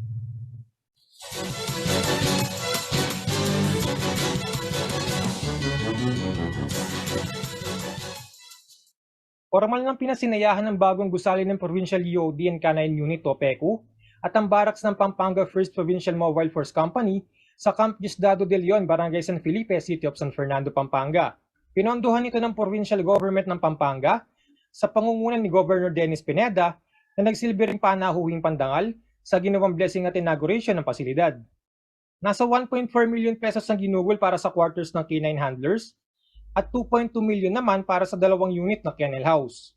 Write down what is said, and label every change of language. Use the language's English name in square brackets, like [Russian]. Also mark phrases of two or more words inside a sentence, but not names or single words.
[Filipino] Formal ng pinasinayahan ng bagong gusali ng Provincial EOD and Canine Unit o PECU at ang barracks ng Pampanga 1st Provincial Mobile Force Company sa Camp Diosdado de Leon, Barangay San Felipe, City of San Fernando, Pampanga. Pinondohan ito ng Provincial Government ng Pampanga sa pangunguna ni Governor Dennis Pineda na nagsilbi ring panahuhing pandangal sa ginawang blessing at inauguration ng pasilidad. Nasa 1.4 million pesos ang ginugol para sa quarters ng [English] canine handlers [Filipino] at 2.2 million naman para sa dalawang unit na [English] kennel house.